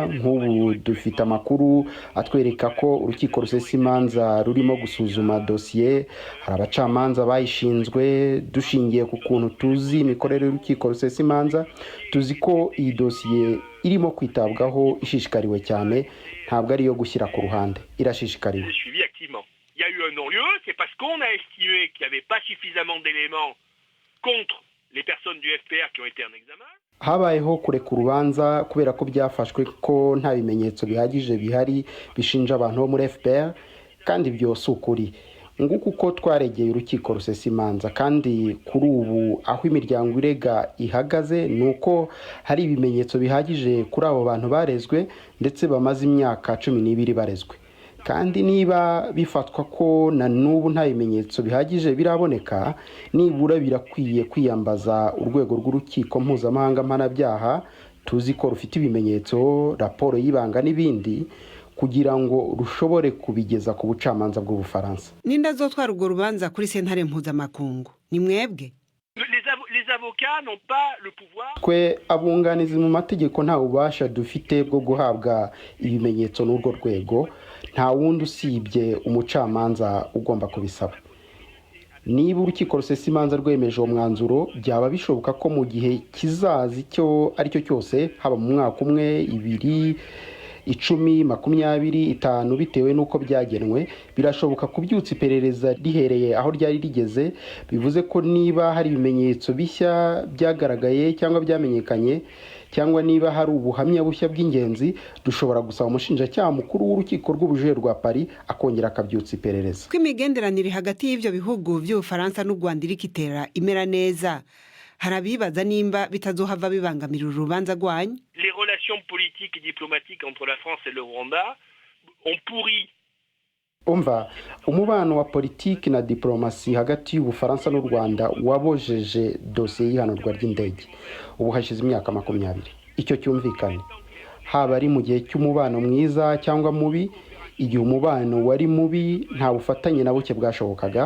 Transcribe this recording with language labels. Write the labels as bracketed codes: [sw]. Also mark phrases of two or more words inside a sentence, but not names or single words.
[rw] Nk'ubu dufite amakuru atwereka ko urukiko rusesimanza rurimo gusuzuma dosiye. Hari abacamanza bayishinzwe. Dushingiye ku kuntu tuzi imikorere y'urukiko rusesimanza, tuzi ko iyi dosiye irimo kwitabwaho ishishikariwe cyane, ntabwo ari yo gushyira ku ruhande, irashishikariwe. [fr] Il y a eu un non-lieu, c'est parce qu'on a estimé qu'il n'y avait pas suffisamment d'éléments contre les personnes du FPR qui ont été en examen. [rw] Habayeho kureka urubanza kubera ko byafashwe ko nta bimenyetso bihagije bihari bishinja abantu bo muri FPR, kandi byose ukuri. Nguko uko twaregeye urukiko rusesimanza, kandi kuri ubu aho imiryango irega ihagaze nuko hari ibimenyetso bihagije kuri abo bantu barezwe ndetse bamaze imyaka 12 barezwe. Kandi niba bifatwa ko na n'ubu nta bimenyetso bihagije biraboneka, nibura birakwiye kwiyambaza urwego rw'urukiko mpuzamahanga mpanabyaha, tuzi ko rufite ibimenyetso, raporo y'ibanga n'ibindi, kugira ngo rushobore kubigeza ku bucamanza bw'Ubufaransa. [rn] Ninda zotwara urwo rubanza kuri sentare mpuzamakungu? Ni mwebwe? [fr] Les avocats n'ont pas le pouvoir. [rw] Twe abunganizi mu mategeko nta ubasha dufite bwo guhabwa ibimenyetso n'urwo rwego, nta wundi usibye umucamanza ugomba kubisaba. Niba urukiko rusesimanza rwemeje uwo mwanzuro, byaba bishoboka ko mu gihe kizazi cyo ari cyo cyose, haba mu mwaka umwe, 2, 10, 20, 5, bitewe n'uko byagenwe, birashoboka kubyutsa iperereza rihereye aho ryari rigeze. Bivuze ko niba hari ibimenyetso bishya byagaragaye cyangwa byamenyekanye, cyangwa niba hari ubuhamya bushya bw'ingenzi, dushobora gusaba umushinjacyaha mukuru w'urukiko rw'ubujurire rwa Paris akongera akabyutsa iperereza. [rn] Ko imigenderanire hagati y'ivyo bihugu by'Ubufaransa n'u Rwanda irikitera imera neza, harabibaza nimba bitazohava bibangamira urubanza rwanyu? [fr] Les relations politiques et diplomatiques entre la France et le Rwanda ont pourri. [rw] Umva, umubano wa politiki na diplomasi hagati y'Ubufaransa n'u Rwanda wabojeje dosiye y'ihanurwa ry'indege. Ubu hashize imyaka 20. Icyo cyumvikane. Haba ari mu gihe cy'umubano mwiza cyangwa mubi, igihe umubano wari mubi nta bufatanye na buke bwashobokaga.